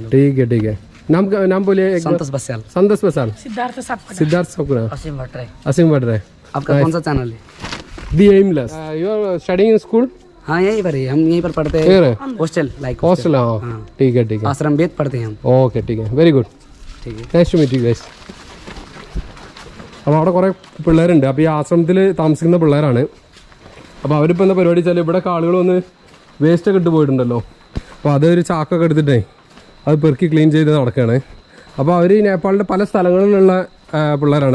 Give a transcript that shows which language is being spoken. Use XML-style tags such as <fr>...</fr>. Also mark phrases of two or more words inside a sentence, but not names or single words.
<hi>ठीक है नाम बोलिए एक बार। संतोष बसाल। सिद्धार्थ सापुरा। असीम भट्टराय। आपका कौन सा चैनल है?</hi> <en>दी एमलेस। you are studying in school?</en> <hi>हाँ यहीं पर ही, हम यहीं पर पढ़ते हैं।</hi> <en>hostel like</en> <hi>हॉस्टल। हाँ ठीक है आश्रम वेद पढ़ते हैं हम।</hi> <en>ഓക്കെ</en> <hi>ठीक है</hi> <en>very good.</en> <hi>ठीक है</hi> <en>nice to meet you guys.</en> <ml>അപ്പോൾ അവിടെ കുറേ പിള്ളേരുണ്ട്. അപ്പോൾ ഈ ആശ്രമത്തിൽ താമസിക്കുന്ന പിള്ളേരാണ്. അപ്പോൾ അവരിപ്പോൾ എന്താ പരിപാടി വെച്ചാൽ ഇവിടെയൊക്കെ ആളുകൾ വന്ന് വേസ്റ്റൊക്കെ ഇട്ട് പോയിട്ടുണ്ടല്ലോ. അപ്പോൾ അതൊരു ചാക്കൊക്കെ എടുത്തിട്ടേ അത് പെറുക്കി ക്ലീൻ ചെയ്ത് നടക്കുകയാണ്. അപ്പോൾ അവർ ഈ നേപ്പാളിൻ്റെ പല സ്ഥലങ്ങളിലുള്ള പിള്ളേരാണ്.</ml>